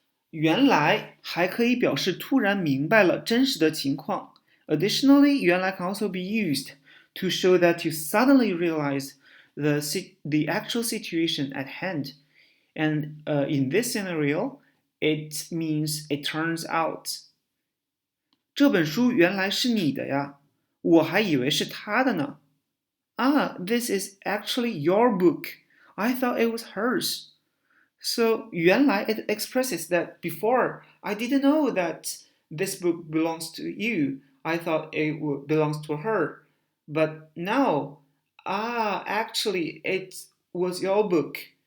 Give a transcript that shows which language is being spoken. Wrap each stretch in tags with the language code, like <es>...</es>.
<zh>原来还可以表示突然明白了真实的情况</zh> <en>Additionally, 原来 can also be used to show that you suddenly realize the actual situation at hand. And in this scenario, it means it turns out.</en> <zh>这本书原来是你的呀，我还以为是他的呢。</zh> <en>Ah, this is actually your book. I thought it was hers. So 原来 it expresses that before I didn't know that this book belongs to you. I thought it belongs to her. But now, actually it was your book.</en>